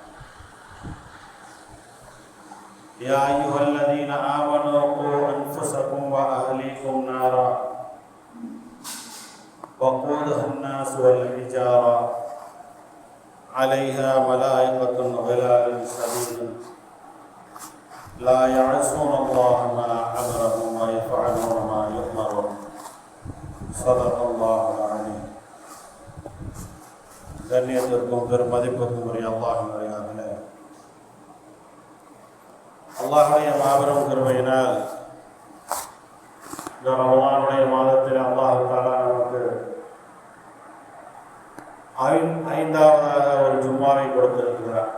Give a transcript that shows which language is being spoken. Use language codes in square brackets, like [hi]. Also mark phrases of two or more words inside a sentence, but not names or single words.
[ar] يا أيها الذين آمنوا قوا أنفسكم وأهليكم نارا وقودها الناس والحجارة عليها ملائكة غلاظ شديد لا يعصون الله ما أمرهم ويفعلون ما يؤمرون. صدق الله العظيم. [ta] கண்ணியத்திற்கும் பெருமதிப்புக்கும் உரிய அல்லாஹ்வின் அல்லாஹ்வுடைய மாபெரும் கிருபையினால் இந்த ரமலானுடைய மாதத்தில் [ar] الله تعالى [ta] நமக்கு ஐந்தாவதாக ஒரு ஜும்மாவை கொடுத்திருக்கிறார்.